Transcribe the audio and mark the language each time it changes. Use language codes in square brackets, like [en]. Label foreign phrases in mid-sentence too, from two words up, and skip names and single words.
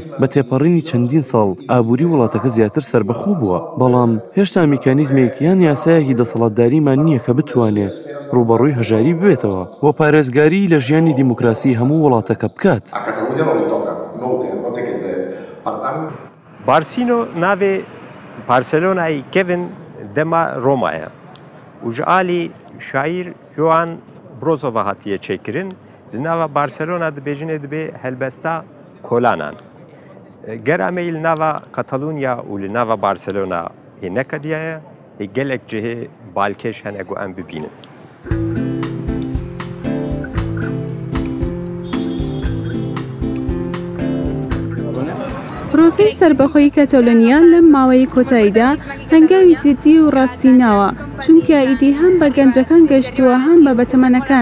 [ckb] بە تێپەڕینی چەندین ساڵ ئابووری وڵاتەکە زیاتر سربەخۆ بووە، بەڵام هێشتا میکانیزمێک یان یاسایەکی دەسەڵاتداریمان نییە کە بتوانێت ڕوبەڕووی هەژاری ببێتەوە و پارێزگاری لە ژیانی دیموکراسی هەموو وڵاتەکە بکات. [ku] بارسینۆ ناوێ بارسلۆنای کێڤن دەما ڕۆمایە و ji alî şaîr Joan Brozova hatiye çêkirin li nava Barcelona dibêjinê dibe helbesta kolanan. Gera me li nava Catalunya û li nava Barcelona hê nekediye ye, hê gelek cihê balkêş hene ku em bibînin. [ckb] پرۆسەی سەربەخۆیی کەتەلۆنیا لەم ماوەی کۆتاییدا هەنگاوی جددی و ڕاستیناوە، چونکە ئیدی هەم بە گەنجەکان گەشتووە هەم بە بەتەمەنەکان.